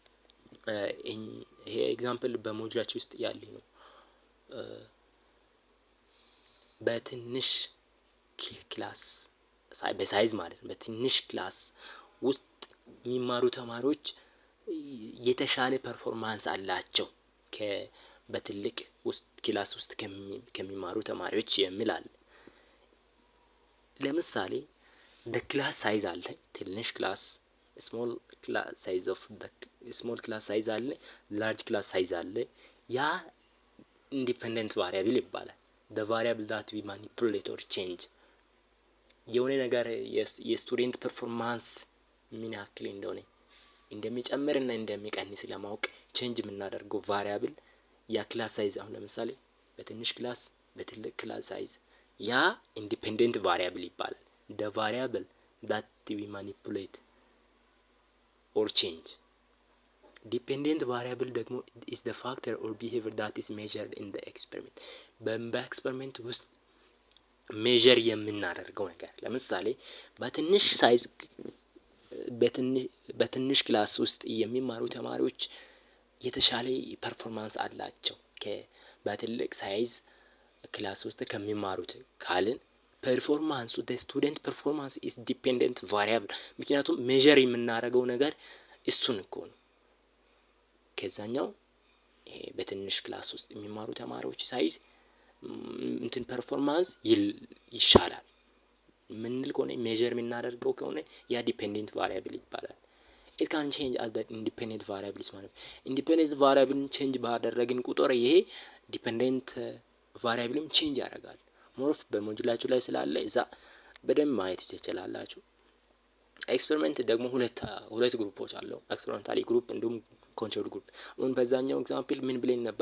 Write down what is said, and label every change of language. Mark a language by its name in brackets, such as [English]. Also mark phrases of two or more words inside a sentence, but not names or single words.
[Amharic] ይሄ ኤግዛምፕል በሞጁላችሁ ውስጥ ያለ ነው። በትንሽ ክላስ በሳይዝ ማለት ነው። በትንሽ ክላስ ውስጥ የሚማሩ ተማሪዎች የተሻለ ፐርፎርማንስ አላቸው በትልቅ ውስጥ ክላስ ውስጥ ከሚማሩ ተማሪዎች የሚላል። ለምሳሌ በክላስ ሳይዝ አለ ትንሽ ክላስ [English] small class size of small class size [Amharic] አለ፣ [English] large class size [Amharic] አለ። ያ [English] independent variable [Amharic] ይባላል። [English] the variable that we manipulate or change [Amharic] የሆነ ነገር [English] student performance [Amharic] ምን ያክል እንደሆነ እንደሚጨምርና እንደሚቀንስ ለማወቅ ቼንጅ የምናደርገው ቫሪያብል ያ [English] class size። [Amharic] አሁን ለምሳሌ በትንሽ ክላስ በትልቅ [English] class size [Amharic] ያ [English] independent variable [Amharic] ይባላል። [English] the variable that we manipulate or change dependent variable [Amharic] ደግሞ [English] is the factor or behavior that is measured in the experiment [Amharic] በኤክስፐሪመንት ውስጥ ሜዠር የምናደርገው ነገር። ለምሳሌ በትንሽ ሳይዝ በትንሽ ክላስ ውስጥ የሚማሩ ተማሪዎች የተሻለ ፐርፎርማንስ አላቸው በትልቅ ሳይዝ ክላስ ውስጥ ከሚማሩት ካልን ፐርፎርማንሱ [English] the student performance is dependent variable [Amharic] ምክንያቱም ሜዠር የምናደርገው ነገር እሱን እኮ ነው። ከዛኛው በትንሽ ክላስ ውስጥ የሚማሩ ተማሪዎች ሳይዝ እንትን ፐርፎርማንስ ይሻላል ምንል ከሆነ ሜዠር የምናደርገው ከሆነ ያ [English] dependent variable [Amharic] ይባላል። [English] it can change as the independent variables [Amharic] ማለት [English] independent variable [Amharic] ቼንጅ ባደረግን ቁጥር ይሄ [English] dependent variable [Amharic] ቼንጅ ያደርጋል። ሞርፍ በሞጁላችሁ ላይ ስላለ እዛ በደንብ ማየት ትችላላችሁ። ኤክስፐሪመንት ደግሞ ሁለት ግሩፖች አለው፣ [English] experimentally group [Amharic] እንዲሁም [English] control group። [Amharic] አሁን በዛኛው ኤግዛምፕል ምን ብለን ነበር?